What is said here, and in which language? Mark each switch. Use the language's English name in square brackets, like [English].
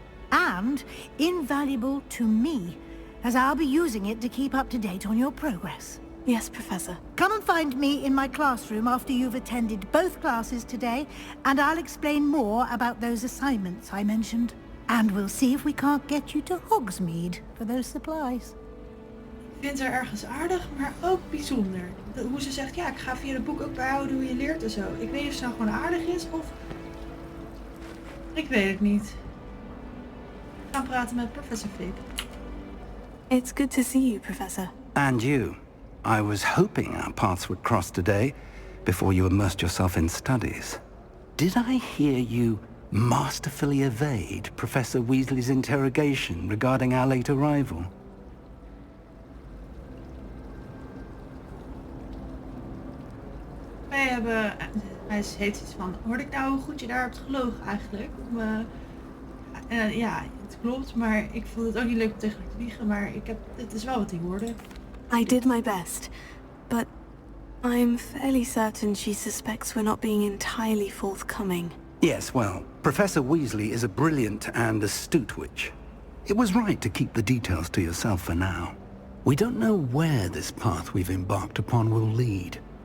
[English] And invaluable to me, as I'll be using it to keep up to date on your progress. Yes, Professor. Come and find me in my classroom after you've attended both classes today, and I'll explain more about those assignments I mentioned. And we'll see if we can't get you to Hogsmeade for those supplies. [Dutch] Ik vind haar ergens aardig, maar ook bijzonder. Hoe ze zegt, ja, ik ga via het boek ook bijhouden hoe je leert en zo. Ik weet niet of ze nou gewoon aardig is of... Ik weet het niet. We gaan praten met Professor Fig. [English] It's good to see you, Professor. And you. I was hoping our paths would cross today, before you immersed yourself in studies. Did I hear you masterfully evade Professor Weasley's interrogation regarding our late arrival? [Dutch] Wij hebben... Hij heeft iets van... Hoorde ik nou hoe goed je daar hebt gelogen eigenlijk? Ja, het klopt, maar ik vond het ook niet leuk om tegen haar te liegen, maar het is wel wat hij hoorde. [English] I did my best, but I'm fairly certain she suspects we're not being entirely forthcoming. Yes, well, Professor Weasley is a brilliant and astute witch. It was right to keep the details to yourself for now. We don't know where this path we've embarked upon will lead.